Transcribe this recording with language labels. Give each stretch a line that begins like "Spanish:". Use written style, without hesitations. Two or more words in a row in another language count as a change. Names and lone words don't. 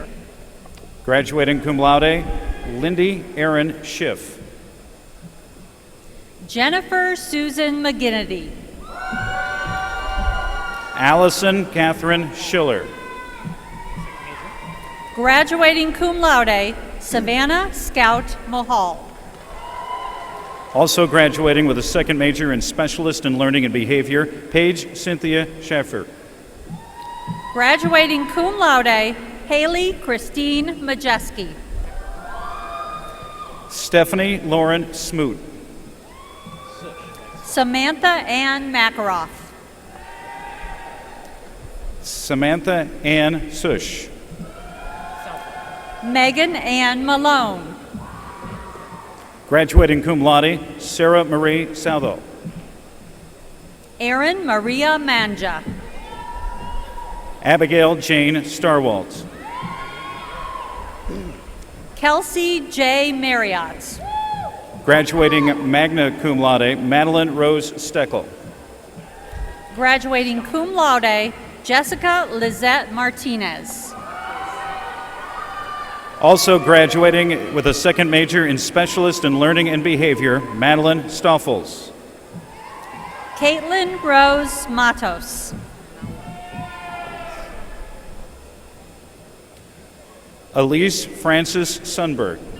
English: Graduating
Latin: cum laude,
English: Lindy Aaron Schiff. Jennifer Susan McGinnity. Allison Catherine Schiller. Graduating
Latin: cum laude,
English: Savannah Scout Mahal. Also graduating with a second major in specialist in learning and behavior, Paige Cynthia Schaeffer. Graduating
Latin: cum laude,
English: Haley Christine Majeski. Stephanie Lauren Smoot. Samantha Ann Makaroff. Samantha Ann Sush. Megan Ann Malone. Graduating
Latin: cum laude,
English: Sarah Marie Southo. Erin Maria Manja. Abigail Jane Starwaltz. Kelsey J. Marriott. Graduating
Latin: magna cum laude,
English: Madeline Rose Steckel. Graduating
Latin: cum laude,
English: Jessica Lizette Martinez. Also graduating with a second major in specialist in learning and behavior, Madeline Stoffels. Caitlin Rose Matos. Elise Francis Sunberg.